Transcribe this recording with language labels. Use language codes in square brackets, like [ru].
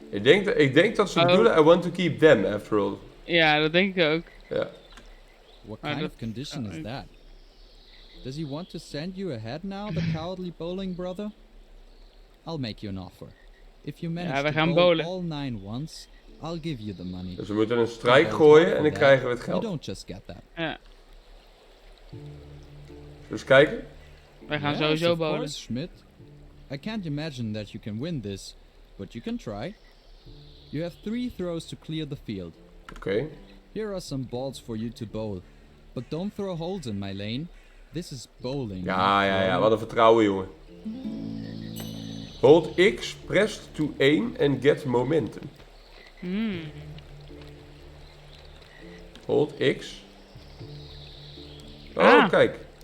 [nl] Ik denk dat ze bedoelen, [en] I want to keep them after all. [nl] Ja, dat denk ik ook. Ja. [en] What kind of condition is that? Does he want to send you ahead now, the cowardly bowling brother? I'll make you an offer. If you manage to bowl all 9 once, I'll give you the money. [nl] Dus we moeten een strijk gooien en dan krijgen we het [en] You [nl] geld. [en] don't just get that. [nl] Ja. Dus kijken. Wij gaan sowieso bowlen. [en] Course, Schmidt. I can't imagine that you can win this, but you can try. You have 3 throws to clear the field. [nl] Oké. [en] Here are some balls for you to bowl. But don't throw holes in my lane. This is bowling. [nl] Ja, wat een vertrouwen, jongen. [en] Hold X, press to aim and get momentum. [nl] Hold X. Oh, kijk.